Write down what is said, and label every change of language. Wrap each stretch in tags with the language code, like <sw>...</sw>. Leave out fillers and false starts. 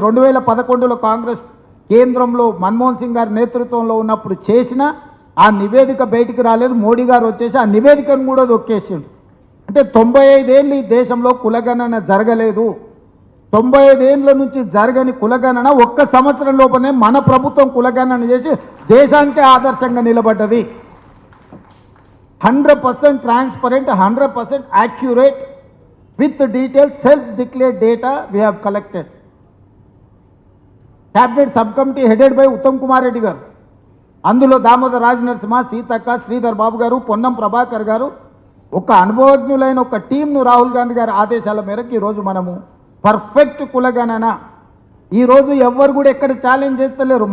<te>2011లో కాంగ్రెస్ కేంద్రంలో మన్మోహన్ సింగ్ గారి నేతృత్వంలో ఉన్నప్పుడు చేసిన ఆ నివేదిక బయటికి రాలేదు. మోడీ గారు వచ్చేసి ఆ నివేదికను కూడా దొక్కేసిండు. అంటే 95 ఏళ్ళు ఈ దేశంలో కులగణన జరగలేదు. 95 ఏళ్ళ నుంచి జరగని కులగణన ఒక్క సంవత్సరం లోపలనే మన ప్రభుత్వం కులగణన చేసి దేశానికే ఆదర్శంగా నిలబడ్డది.</te> <en>100% transparent, 100% accurate with detailed self-declared data we have collected. Cabinet subcommittee headed by Uttam Kumar Reddy garu,</en> <te>అందులో దామోదర్ రాజ్ నరసింహ, సీతక్క, శ్రీధర్ బాబు గారు, పొన్నం ప్రభాకర్ గారు, ఒక అనుభవజ్ఞులైన ఒక టీంను రాహుల్ గాంధీ గారి ఆదేశాల మేరకు ఈరోజు మనము పర్ఫెక్ట్ కులగణన ఈరోజు ఎవ్వరు కూడా ఎక్కడ ఛాలెంజ్ చేస్తలేరు.</te>